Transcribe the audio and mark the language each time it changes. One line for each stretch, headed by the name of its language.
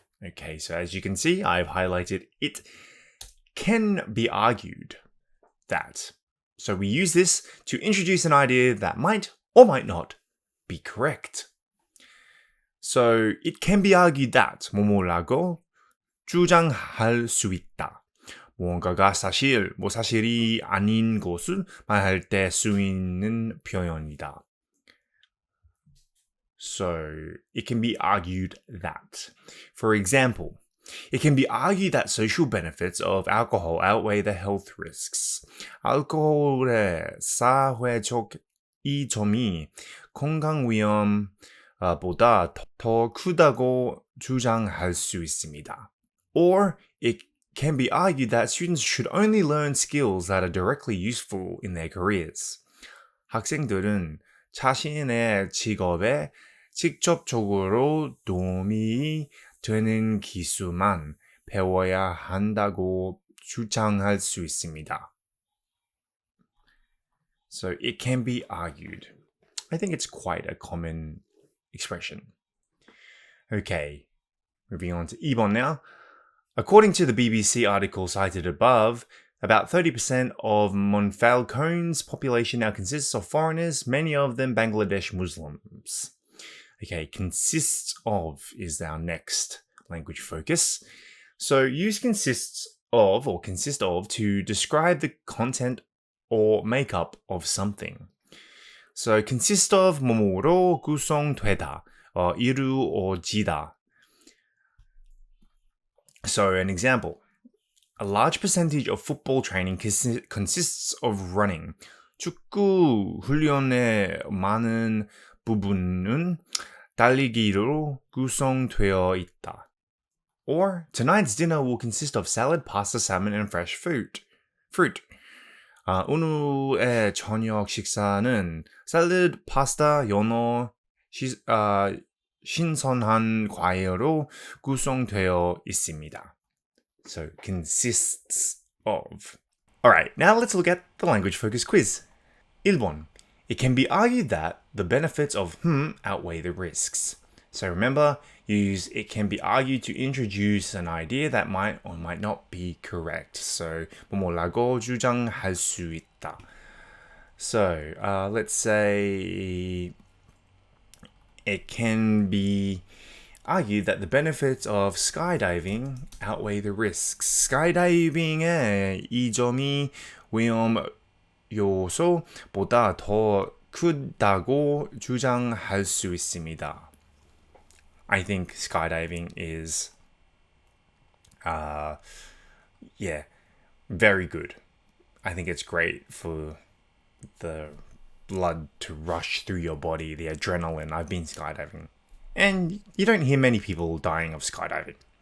English: Okay, so as you can see, I've highlighted it can be argued that. So we use this to introduce an idea that might or might not be correct. So it can be argued that
Korean: 뭐뭐라고 주장할 수 있다. 뭔가가 사실이 아닌 것을 말할 때 쓰 있는 표현이다.
English: So it can be argued that. For example, it can be argued that social benefits of alcohol outweigh the health risks.
Korean: 알코올의 사회적 이점이 건강 위험보다 더 크다고 주장할 수 있습니다.
English: Or it can be argued that students should only learn skills that are directly useful in their careers.
Korean: 학생들은 자신의 직업에 직접적으로 도움이 되는 기술만 배워야 한다고 주장할 수 있습니다.
English: So it can be argued. I think it's quite a common expression. Okay, moving on to
Korean: 2번
English: now. According to the BBC article cited above, about 30% of Monfalcone's population now consists of foreigners, many of them Bangladesh Muslims. Okay, consists of is our next language focus. So use consists of or consist of to describe the content or makeup of something. So consist of
Korean: 뭐뭐로 구성되다, 이루어지다.
English: So an example, a large percentage of football training consists of running.
Korean: 축구 훈련의 많은 부분은 달리기로 구성되어 있다.
English: Or tonight's dinner will consist of salad, pasta, salmon, and fresh fruit.
Korean: 오늘의 저녁 식사는 샐러드, 파스타, 연어, 신선한 과일로 구성되어 있습니다.
English: So, consists of. Alright, now let's look at the language focus quiz.
Korean: 1번.
English: It can be argued that the benefits of outweigh the risks. So remember, use it can be argued to introduce an idea that might or might not be correct.
Korean: So, 뭐뭐라고 주장할 수 있다.
English: So, let's say it can be argued that the benefits of skydiving outweigh the risks.
Korean: skydiving의 이점이 위험 요소보다 더 크다고 주장할 수 있습니다.
English: I think skydiving is, very good. I think it's great for the blood to rush through your body, the adrenaline. I've been skydiving. And you don't hear many people dying of skydiving.